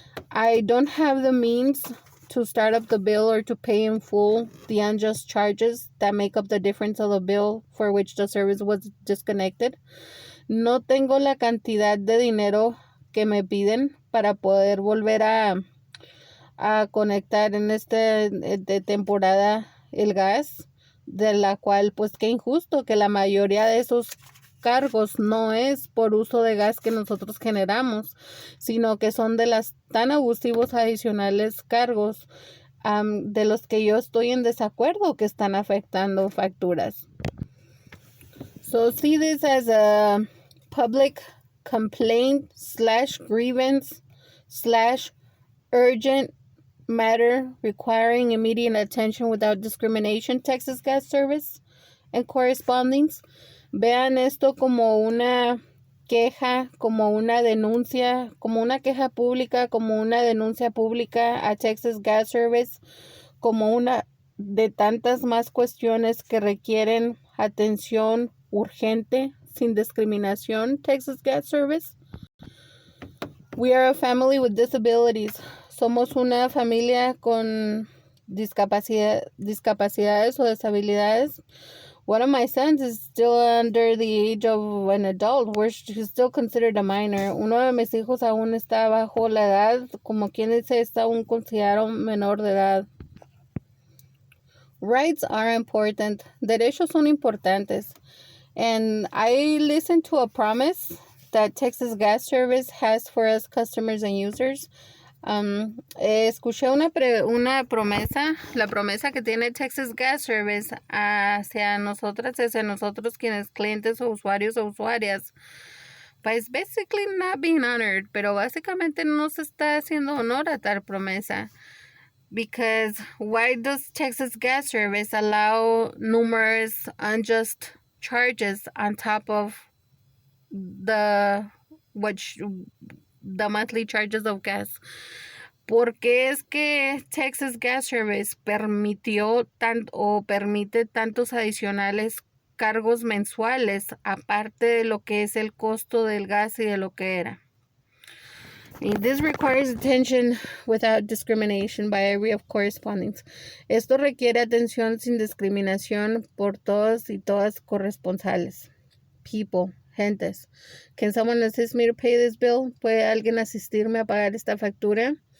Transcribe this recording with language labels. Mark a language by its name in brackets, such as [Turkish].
[English] I don't have the means to start up the bill or to pay in full the unjust charges that make up the difference of the bill for which the service was disconnected. [Spanish] No tengo la cantidad de dinero que me piden para poder volver a conectar en de temporada el gas, de la cual pues qué injusto que la mayoría de esos cargos no es por uso de gas que nosotros generamos, sino que son de las tan abusivos adicionales cargos de los que yo estoy en desacuerdo que están afectando facturas. [English] So see this as a public complaint / grievance / urgent matter requiring immediate attention without discrimination, Texas Gas Service and correspondence. [Spanish] Vean esto como una queja, como una denuncia, como una queja pública, como una denuncia pública a Texas Gas Service, como una de tantas más cuestiones que requieren atención urgente, sin discriminación, Texas Gas Service. [English] We are a family with disabilities. [Spanish] Somos una familia con discapacidades o deshabilidades. [English] One of my sons is still under the age of an adult. He's still considered a minor. [Spanish] Uno de mis hijos aún está bajo la edad, como quien dice, está aún considerado menor de edad. [English] Rights are important. [Spanish] Derechos son importantes. [English] And I listened to a promise that Texas Gas Service has for us customers and users. [Spanish] Escuché una promesa, la promesa que tiene Texas Gas Service hacia nosotros quienes clientes o usuarios o usuarias. [English] But it's basically not being honored, [Spanish] pero básicamente no se está haciendo honor a tal promesa. [English] Because why does Texas Gas Service allow numerous unjust charges on top of the monthly charges of gas? [Spanish] Porque es que Texas Gas Service permite tantos adicionales cargos mensuales aparte de lo que es el costo del gas y de lo que era. [English] This requires attention without discrimination by way of correspondence. [Spanish] Esto requiere atención sin discriminación por todos y todas corresponsales. People, urgentes. [English] Can someone assist me to pay this bill? [Spanish] ¿Puede alguien asistirme a pagar esta factura?